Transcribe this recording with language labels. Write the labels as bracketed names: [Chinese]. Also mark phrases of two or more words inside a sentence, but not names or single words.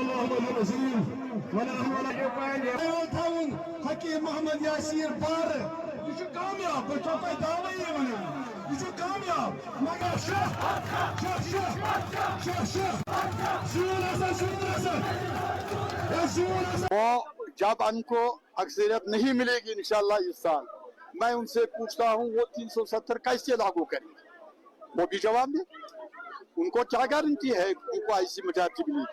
[Kashmiri] حقیق محمد یاسین بار یہ چھُ کامیاب بہٕ چھُسو تۄہہِ دعوے یہِ وَنان یہ چھُ کامیاب مگر [Urdu] وہ جب ان کو اکثریت نہیں ملے گی انشاءاللہ اس سال میں ان سے پوچھتا ہوں وہ 370 کیسے لاگو کریں گے وہ بھی جواب دیں ان کو کیا گارنٹی ہے ان کو ایسی میجارٹی ملے